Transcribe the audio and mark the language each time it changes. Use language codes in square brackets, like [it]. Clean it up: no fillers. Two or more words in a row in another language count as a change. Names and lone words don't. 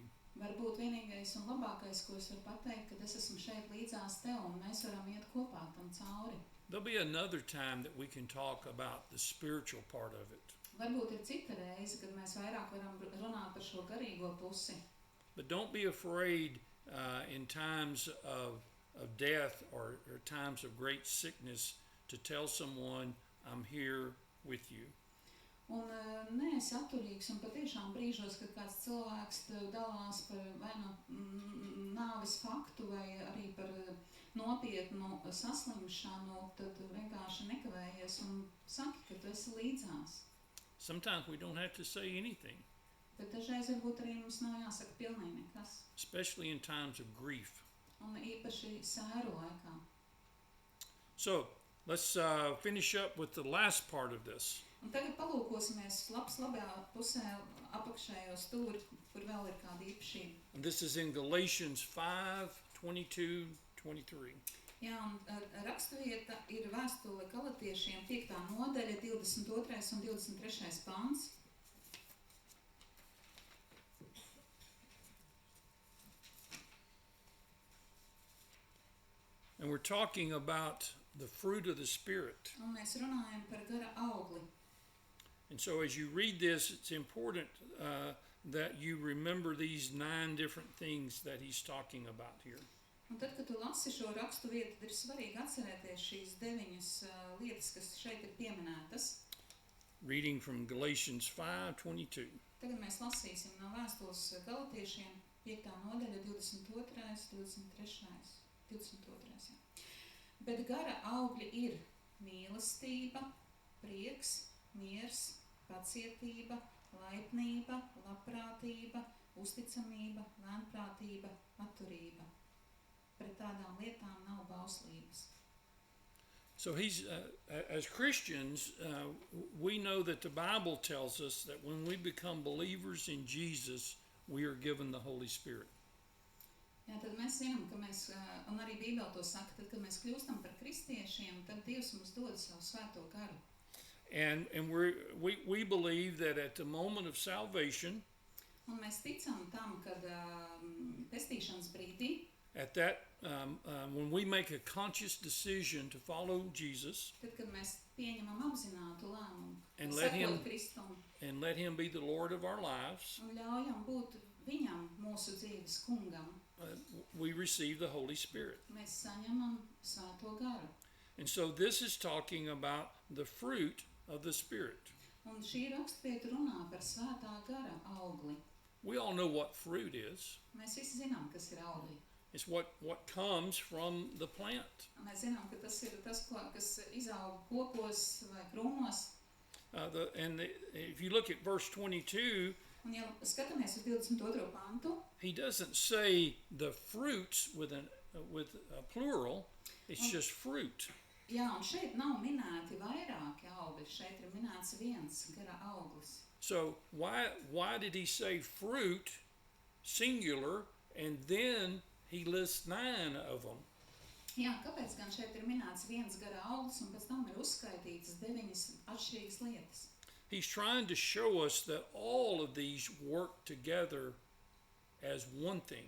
[lv] Varbūt vienīgais un labākais, ko es varu pateikt, kad es esmu šeit līdzās tev un mēs varam iet kopā tam cauri. [en] There'll be another time that we can talk about the spiritual part of it. [lv] Varbūt ir cita reize, kad mēs vairāk varam runāt par šo garīgo pusi. [en] But don't be afraid in times of death or times of great sickness to tell someone, I'm here with you. [lv] Un neesi atturīgs un patiešām brīžos, kad kāds cilvēks tev dalās par vai nu nāves faktu vai arī par nopietnu saslimšanu, tad vienkārši nekavējies un saki, ka tu esi līdzās. [en] Sometimes we don't have to say anything. [lv] Bet dažreiz varbūt arī mums nav jāsaka pilnīgi nekas. [en] especially in times of grief. [lv] Un īpaši sēru laikā. [en] So let's finish up with the last part of this. [lv] Un tagad palūkosimies labajā pusē apakšējo stūri, kur vēl ir kāda īpašība. [en] And this is in Galatians 5:22-23. [lv] Jā, un raksturvieta ir vēstule Galatiešiem 5. nodaļa, 22. un 23. pants. [en] And we're talking about the fruit of the Spirit. [lv] Un mēs runājam par gara augli. [en] And so as you read this, it's important that you remember these 9 different things that he's talking about here. [lv] Un tad, kad tu lasi šo rakstu vietu, tad ir svarīgi atcerēties šīs 9 lietas, kas šeit ir pieminētas. [en] Reading from Galatians 5:22. [lv] Tagad mēs lasīsim no vēstules Galatiešiem 5. nodaļa, 22. 23. 22. Jā. Bet gara augļi ir mīlestība, prieks, miers, pacietība, laipnība, labprātība, uzticamība, lēnprātība, atturība. Pret tādām lietām nav bauslības. [en] So he's, as Christians, we know that the Bible tells us that when we become believers in Jesus, we are given the Holy Spirit. [lv] Jā, tad mēs zinām, ka mēs, un arī Bībele to saka, tad, kad mēs kļūstam par kristiešiem, tad Dievs mums dod savu svēto garu. [en] And we believe that at the moment of salvation, [lv] Un mēs ticam tam, kad pestīšanas brīdī, [en] at that when we make a conscious decision to follow Jesus [lv] tad, kad mēs pieņemam apzinātu lēmumu, [en] And let him- [lv] sekot Kristum [en] and let him be the Lord of our lives, [lv] un ļaujam būt viņam, mūsu dzīves kungam, [en] we receive the Holy Spirit. [lv] mēs saņemam svēto garu. [en] And so this is talking about the fruit of the Spirit. [lv] Un šī rakstvieta runā par svētā gara augli. [en] We all know what fruit is. [lv] Mēs visi zinām, kas ir augļi. [en] It's what comes from the plant. [lv] Mēs zinām, ka tas ir tas, kas izaug kokos vai krūmos. [en] If you look at verse 22, [lv] Un ja skatāmies uz 22. pantu, [en] he doesn't say the fruits with a plural. It's just fruit. [lv] jā, un šeit nav minēti vairāki augļi, šeit ir minēts viens gara auglis. [en] So why did he say fruit singular and then he lists 9 of them? [lv] Jā, kāpēc gan šeit ir minēts viens gara auglis un pēc tam ir uzskaitītas 9 atšķirīgas lietas? [en] He's trying to show us that all of these work together as one thing.